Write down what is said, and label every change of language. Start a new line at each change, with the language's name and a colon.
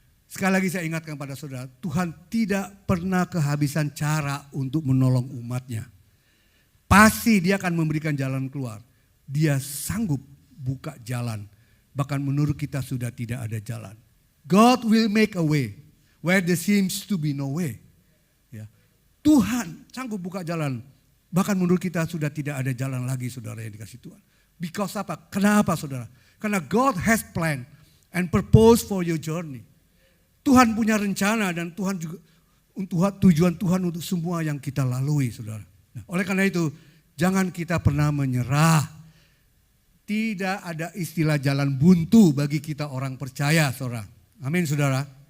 Indonesian: Sekali lagi saya ingatkan pada saudara, Tuhan tidak pernah kehabisan cara untuk menolong umatnya. Pasti Dia akan memberikan jalan keluar. Dia sanggup buka jalan. Bahkan menurut kita sudah tidak ada jalan.
English: God will make a way where there seems to be no way.
Indonesian: Ya. Tuhan sanggup buka jalan. Bahkan menurut kita sudah tidak ada jalan lagi, saudara, yang dikasih Tuhan. Because apa? Kenapa, saudara?
English: Karena God has plan and purpose for your journey.
Indonesian: Tuhan punya rencana dan Tuhan juga tujuan Tuhan untuk semua yang kita lalui, saudara. Nah, oleh karena itu, jangan kita pernah menyerah. Tidak ada istilah jalan buntu bagi kita orang percaya, saudara. Amin, saudara.